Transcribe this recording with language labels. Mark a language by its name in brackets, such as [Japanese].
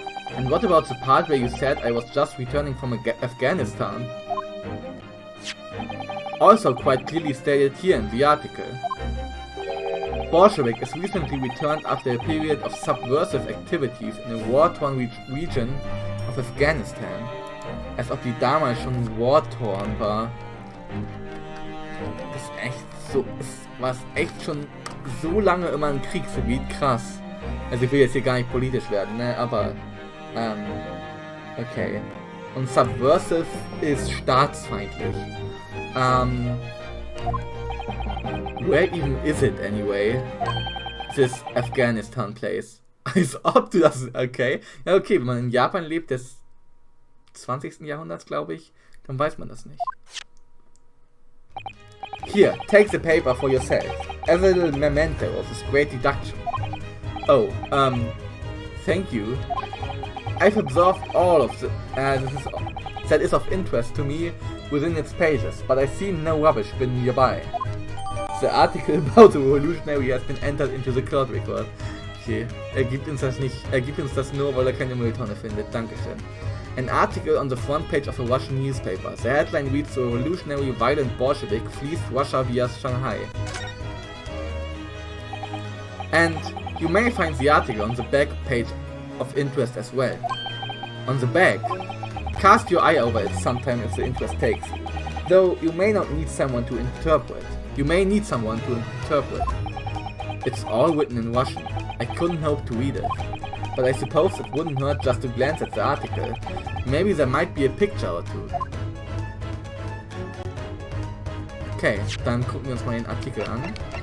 [English] And what about the part where you said I was just returning from Afghanistan? Also quite clearly stated here in the article. Bolshevik is recently returned after a period of subversive activities in a war-torn region of Afghanistan. [German] Als ob die damals schon war-torn war. Das ist echt so, war echt schon so lange immer ein Kriegsgebiet, krass. Also ich will jetzt hier gar nicht politisch werden, ne, aber okay. Und subversive ist staatsfeindlich. [English] Where even is it anyway? This Afghanistan place. [German] Als ob du das, okay. Ja, okay, wenn man in Japan lebt, des 20. Jahrhunderts, glaube ich, dann weiß man das nicht. [English] Here, take the paper for yourself, as a little memento of this great deduction. Oh, thank you. I've absorbed all of that is of interest to me within its pages, but I see no rubbish bin nearby. The article about the revolutionary has been entered into the court record. [German] Okay, er gibt uns das nur, weil er keine Mülltonne findet. Dankeschön. [English] An article on the front page of a Russian newspaper. The headline reads: "The revolutionary violent Bolshevik flees Russia via Shanghai." And you may find the article on the back page of interest as well. On the back, cast your eye over it sometime if the interest takes you. Though you may not need someone to interpret. It's all written in Russian. I couldn't hope to read it. But I suppose it wouldn't hurt just to glance at the article. Maybe there might be a picture or two. [German] Okay, dann gucken wir uns mal den Artikel an.